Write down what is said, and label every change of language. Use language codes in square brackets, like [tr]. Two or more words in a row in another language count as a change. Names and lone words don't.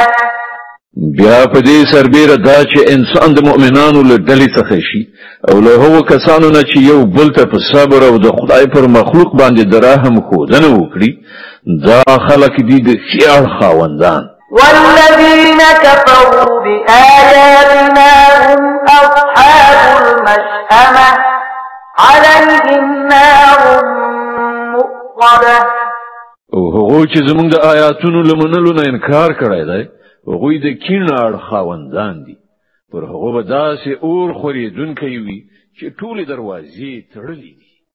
[ps] بیا په دې سربیره دا چې انسان د مؤمنانو له ډلې څخه شي او له هغو کسانو نه چې یو بل ته په صبر او د خدای پر مخلوق باندې د رحم ښودنه وکړي دا خلک دي د ښې اړخ خاوندان. [ar] والذين كفروا بآياتنا هم أصحاب المشأمة عليهم نار مؤصدة. [ps] او هغو چې زموږ د آیاتونو له منلو نه انکار کړی دی هغوی د کیڼ اړخ خاوندان دي. پر هغو به داسې اور خورېدونکی وي چې ټولې دروازې تړلې دي.